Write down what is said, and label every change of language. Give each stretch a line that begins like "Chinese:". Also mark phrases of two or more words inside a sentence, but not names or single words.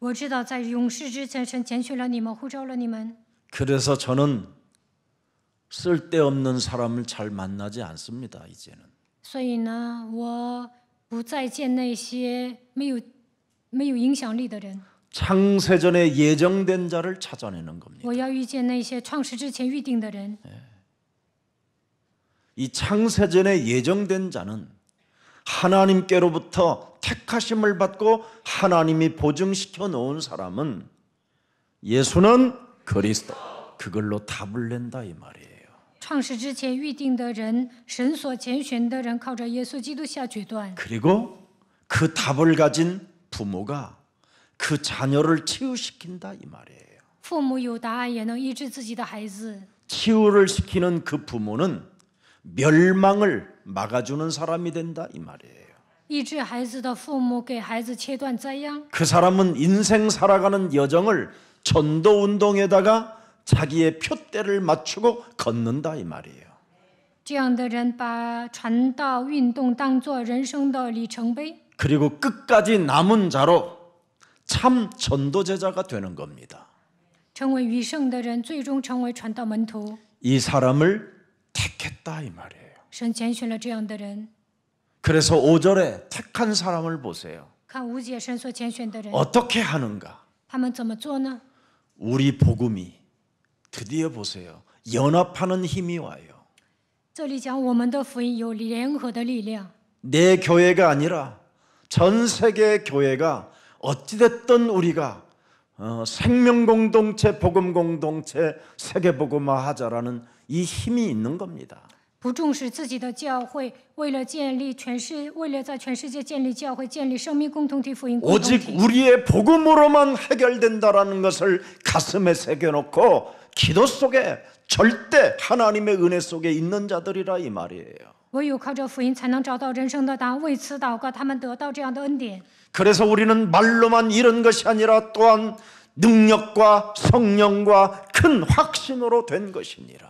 Chinese: 我知道在永世之前，神拣选了你们，呼召了你们。
Korean: 그래서 저는 쓸데없는 사람을 잘 만나지 않습니다. 이제는
Chinese: 所以呢，我不再见那些没有影响力的人，
Korean: 창세전에 예정된 자를 찾아내는 겁니다.
Chinese: 我要遇见那些创世之前预定的人。
Korean: 이 창세전에 예정된 자는 하나님께로부터 택하심을 받고 하나님이 보증시켜 놓은 사람은 예수는 그리스도, 그걸로 답을 낸다 이 말이에요.
Chinese: 创世之前预定的人，神所拣选的人，靠着耶稣基督下决断。
Korean: 그리고 그 답을 가진 부모가 그 자녀를 치유시킨다 이 말이에요.
Chinese: 父母有答案，也能医治自己的孩子。
Korean: 치유를 시키는 그 부모는 멸망을 막아주는 사람이 된다 이 말이에요.
Chinese: 医治孩子的父母给孩子切断灾殃，
Korean: 그 사람은 인생 살아가는 여정을 전도 운동에다가 자기의 표대를 맞추고 걷는다 이 말이에요.
Chinese: 这样的人把传道运动当作人生的里程碑，
Korean: 그리고 끝까지 남은 자로 참 전도제자가 되는 겁니다.
Chinese: 成为余剩的人，最终成为传道门徒。
Korean: 이 사람을 택했다 이 말이에요.
Chinese: 神拣选了这样的人。
Korean: 그래서 5절에 택한 사람을 보세요.
Chinese: 看5节神所拣选的人，
Korean: 어떻게 하는가?
Chinese: 他们怎么做呢？
Korean: 우리 복음이 드디어 보세요. 연합하는 힘이 와요.
Chinese: 这里讲我们的福音有联合的力量，
Korean: 내 교회가 아니라 전 세계 교회가 어찌됐든 우리가 생명 공동체, 복음 공동체, 세계 복음화 하자라는 이 힘이 있는 겁니다.
Chinese: 不重视自己的教会，为了在全世界建立教会，建立生命共同体、福音共同
Korean: 오직
Chinese: 体。
Korean: 우리의 복음으로만 해결된다라는 것을 가슴에 새겨놓고 기도 속에 절대 하나님의 은혜 속에 있는 자들이라 이 말이에요.
Chinese: 唯有靠着福音，才能找到人生的答案。为此祷告，他们得到这样的恩典。
Korean: 그래서 우리는 말로만 이런 것이 아니라 또한 능력과 성령과 큰 확신으로 된 것이니라.